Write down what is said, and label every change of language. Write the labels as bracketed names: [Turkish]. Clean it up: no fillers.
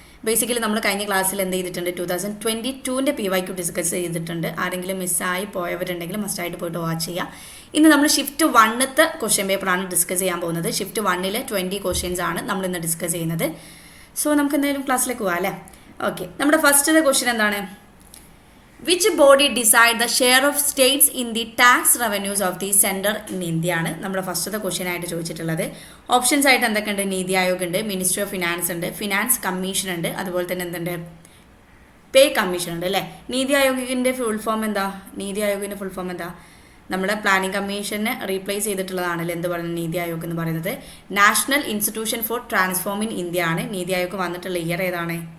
[Malayalam] Basically നമ്മൾ കഴിഞ്ഞ ക്ലാസ്സിൽ എന്ത് ചെയ്തിട്ടുണ്ട്, 2022-ൻ്റെ PYQ ഡിസ്കസ് ചെയ്തിട്ടുണ്ട്. ആരെങ്കിലും മിസ്സായി പോയവരുണ്ടെങ്കിൽ മസ്റ്റായിട്ട് പോയിട്ട് വാച്ച് ചെയ്യുക. ഇന്ന് നമ്മൾ ഷിഫ്റ്റ് 1ത്തെ ക്വസ്റ്റ്യൻ പേപ്പറാണ് ഡിസ്കസ് ചെയ്യാൻ പോകുന്നത്. ഷിഫ്റ്റ് 1-ലെ 20 ക്വസ്റ്റ്യൻസ് ആണ് നമ്മൾ ഇന്ന് ഡിസ്കസ് ചെയ്യുന്നത്. സോ നമുക്ക് എന്തായാലും ക്ലാസ്സിലേക്ക് പോകാം അല്ലേ? ഓക്കെ, നമ്മുടെ ഫസ്റ്റത്തെ ക്വസ്റ്റ്യൻ എന്താണ്? [English] Which body decide the share of states in the tax revenues of the center in India [Malayalam] ആണ് നമ്മുടെ ഫസ്റ്റത്തെ ക്വസ്റ്റ്യൻ ആയിട്ട് ചോദിച്ചിട്ടുള്ളത്. ഓപ്ഷൻസ് ആയിട്ട് എന്തൊക്കെയുണ്ട്? നീതി ആയോഗ് ഉണ്ട്, മിനിസ്ട്രി ഓഫ് ഫിനാൻസ് ഉണ്ട്, ഫിനാൻസ് കമ്മീഷൻ ഉണ്ട്, അതുപോലെ തന്നെ എന്തുണ്ട്, പേ കമ്മീഷൻ ഉണ്ട് അല്ലേ? നീതി ആയോഗിൻ്റെ ഫുൾ ഫോം എന്താ? നീതി ആയോഗിൻ്റെ ഫുൾ ഫോം എന്താ? നമ്മുടെ പ്ലാനിംഗ് കമ്മീഷനെ റീപ്ലേസ് ചെയ്തിട്ടുള്ളതാണല്ലോ എന്ത് പറയുന്നത്, നീതി ആയോഗ് എന്ന് പറയുന്നത്. National institution for transforming India ആണ്. നീതി ആയോഗ് വന്നിട്ടുള്ള ഇയർ ഏതാണ്?